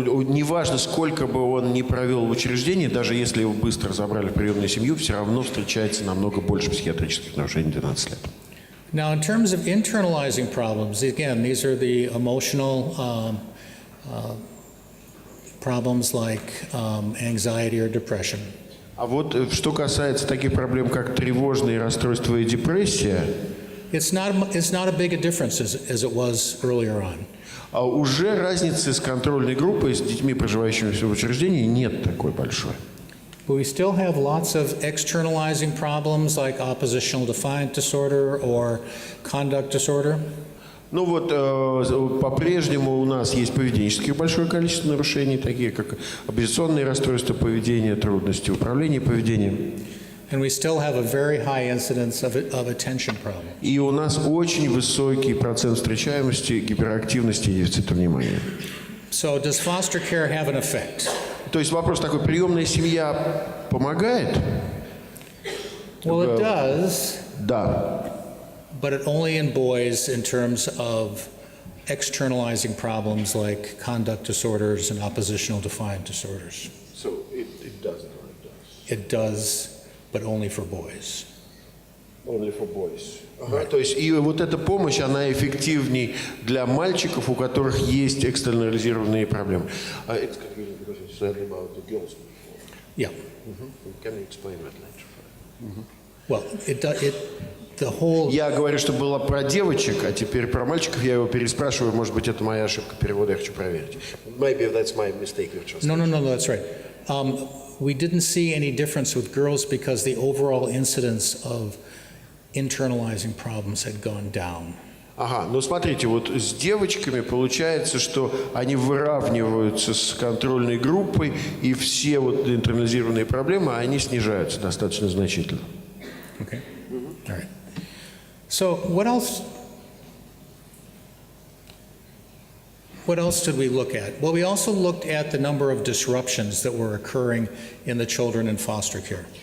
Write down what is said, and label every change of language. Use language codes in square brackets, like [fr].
[ru] Неважно, сколько бы он ни провел в учреждении, даже если его быстро забрали в приемную семью, все равно встречается намного больше психиатрических нарушений в 12 лет. [en] Now, in terms of internalizing problems, again, these are the emotional problems like anxiety or depression. [ru] А вот что касается таких проблем, как тревожные расстройства и депрессия, [en] it's not a big a difference as it was earlier on. [ru] Уже разницы с контрольной группой, с детьми, проживающими в учреждении, нет такой большой. [en] But we still have lots of externalizing problems like oppositional defiant disorder or conduct disorder. [ru] Ну вот по-прежнему у нас есть поведенческих большое количество нарушений, такие как оппозиционные расстройства поведения, трудности управления поведением. [en] And we still have a very high incidence of attention problems. [ru] И у нас очень высокий процент встречаемости гиперактивности и дефицита внимания. [en] So does foster care have an effect? [ru] То есть вопрос такой: приемная семья помогает? [en] Well, it does. [ru] Да. [en] But it only in boys in terms of externalizing problems like conduct disorders and oppositional defiant disorders. So it doesn't or it does? It does, but only for boys. Only for boys. [ru] То есть и вот эта помощь, она эффективней для мальчиков, у которых есть экстернализированные проблемы. [en] It's confusing because you said about the girls before. Yeah. Can you explain that later? Well, the whole. [ru] Я говорю, что было про девочек, а теперь про мальчиков я его переспрашиваю. Может быть, это моя ошибка перевода, я хочу проверить. [en] Maybe that's my mistake. No, that's right. We didn't see any difference with girls because the overall incidence of internalizing problems had gone down. [ru] Ага, ну смотрите, вот с девочками получается, что они выравниваются с контрольной группой, и все вот интернализированные проблемы, они снижаются достаточно значительно. [en] Okay. All right. So what else did we look at? Well, we also looked at the number of disruptions that were occurring in the children in foster care.